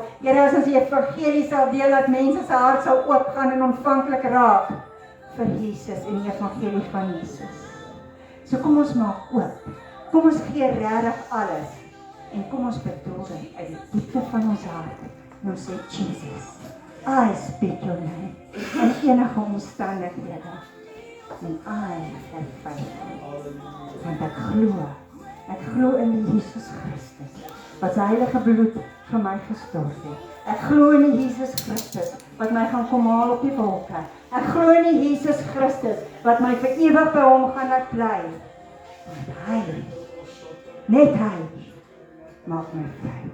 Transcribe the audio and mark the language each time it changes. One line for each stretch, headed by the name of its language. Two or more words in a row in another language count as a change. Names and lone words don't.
Afrikaans: Here, as ons die evangelie sal deel, dat mense se hart sal oopgaan en ontvanklik raak vir Jesus en die evangelie van Jesus. So kom ons maak oop. Kom ons gee regtig alles. En kom ons bedoel dit uit die diepte van ons hart. En ons sê, Jesus,
English: I speak your name.
Afrikaans: In enige omstandighede. En
English: I have faith.
Afrikaans: Want ek glo in die Jesus Christus, wat sy heilige bloed vir my gestort het. Ek glo in die Jesus Christus, wat my gaan kom haal op die wolke. Ek glo in die Jesus Christus, wat my vir ewig by hom gaan laat bly. Want hy, net hy, maak my vry.